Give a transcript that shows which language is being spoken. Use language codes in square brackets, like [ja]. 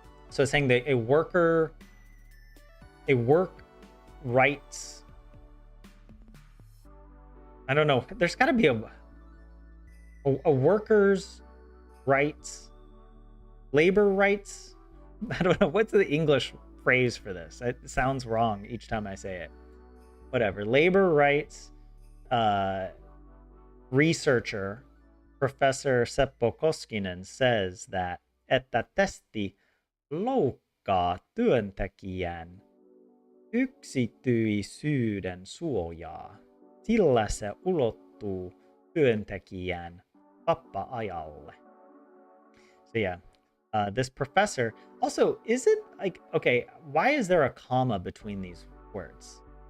[en] So saying that a work rights, I don't know, there's got to be a worker's rights, labor rights. I don't know, what's the English phrase for this? It sounds wrong each time I say it. Whatever, labor rights researcher Professor Seppo Koskinen says that [fi] että testi loukkaa työntekijän yksityisyyden suojaa, sillä se ulottuu työntekijän vapaa-ajalle. [en] So yeah, this professor also isn't like, okay, why is there a comma between these words?